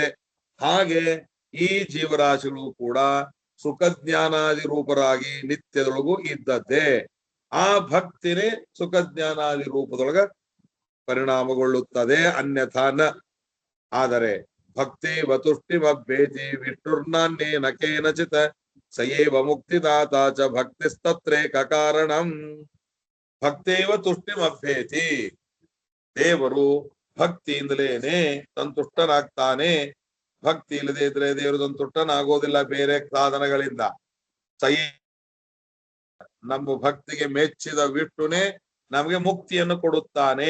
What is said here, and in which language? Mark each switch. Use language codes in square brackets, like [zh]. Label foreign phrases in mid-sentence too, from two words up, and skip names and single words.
[kn] ಹಾಗೆ ಈ ಜೀವರಾಶಿಗಳು ಕೂಡ ಸುಖ ಜ್ಞಾನಾದಿ ರೂಪರಾಗಿ ನಿತ್ಯದೊಳಗೂ ಇದ್ದದ್ದೇ. ಆ ಭಕ್ತಿನೇ ಸುಖ ಜ್ಞಾನಾದಿ ರೂಪದೊಳಗ ಪರಿಣಾಮಗೊಳ್ಳುತ್ತದೆ, [sa] ಅನ್ಯಥಾ ನ. ಆದರೆ ಭಕ್ತಿ ವತುಷ್ಟಿಮಭ್ಯೇತಿ ವಿಷ್ಣುರ್ನಾನ್ಯೇನ ಕೇನಚಿತ್ ಸಯೇವ ಮುಕ್ತಿದಾತ ಚ ಭಕ್ತಿಸ್ತತ್ರೇಕ ಕಾರಣಂ. ಭಕ್ತೇವ ತುಷ್ಟಿಮಭ್ಯೇತಿ. [kn] ದೇವರು ಭಕ್ತಿಯಿಂದಲೇನೆ ಸಂತುಷ್ಟನಾಗ್ತಾನೆ. ಭಕ್ತಿ ಇಲ್ಲದೆ ಇದ್ರೆ ದೇವರು ಸಂತುಷ್ಟನಾಗೋದಿಲ್ಲ ಬೇರೆ ಸಾಧನಗಳಿಂದ. ನಮ್ಮ ಭಕ್ತಿಗೆ ಮೆಚ್ಚಿದ ವಿಷ್ಣುನೇ ನಮಗೆ ಮುಕ್ತಿಯನ್ನು ಕೊಡುತ್ತಾನೆ.